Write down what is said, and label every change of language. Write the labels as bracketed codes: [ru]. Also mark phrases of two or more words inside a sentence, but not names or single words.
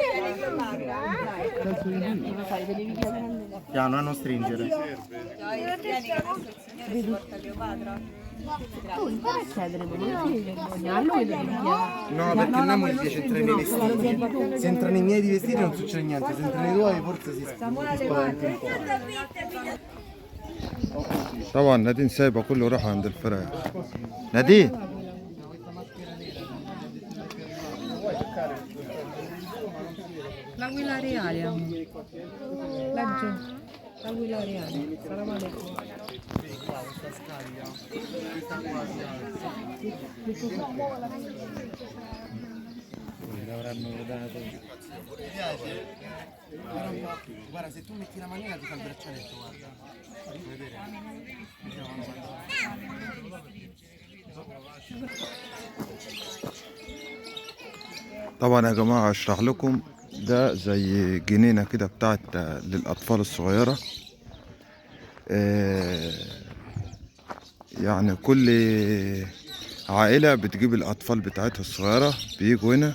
[it] Piano, non stringere. tu puoi accedere, ma non ti vergogna. A lui lo devi No, perché a me piace entrare nei vestiti. Se entra nei miei di vestiti non succede niente, se entra nei tuoi forse si spaventa un po'. [ar] طبعا نادين سايبه كله راح عند الفراخ. نادين [it] L'aquila reale, amore. Laggiù. L'aquila reale. [ar] سلام عليكم. [it] Guarda, se tu metti la manina ti fa il braccialetto, guarda. Vuoi vedere? [ar] طبعا يا جماعة اشرح لكم، ده زي جنينة كده بتاعت للأطفال الصغيرة. يعني كل عائلة بتجيب الأطفال بتاعتها الصغيرة بيجوا هنا.